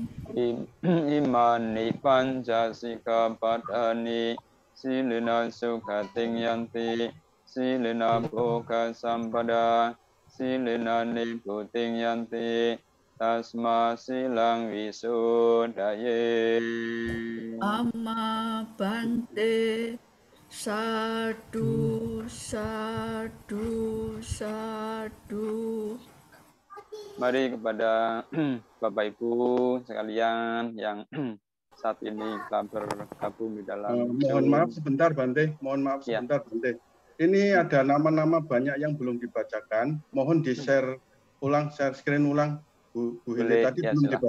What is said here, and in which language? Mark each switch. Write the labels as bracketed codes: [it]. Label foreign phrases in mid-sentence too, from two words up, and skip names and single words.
[pi] Imani Panca Sikkhapadani Silena Sukhating Yanti Silena Bhoga Sampada Silena Niputing Yanti Tasma Silang Visudaye. Amma Bante. Sadu, sadu, sadu. [id] Mari kepada Bapak Ibu sekalian yang saat ini telah bergabung di dalam. Mohon maaf sebentar Bante, Bante. Ini ada nama-nama banyak yang belum dibacakan. Mohon di-share ulang, [en] share screen [id] ulang. Bu Hili tadi belum silakan.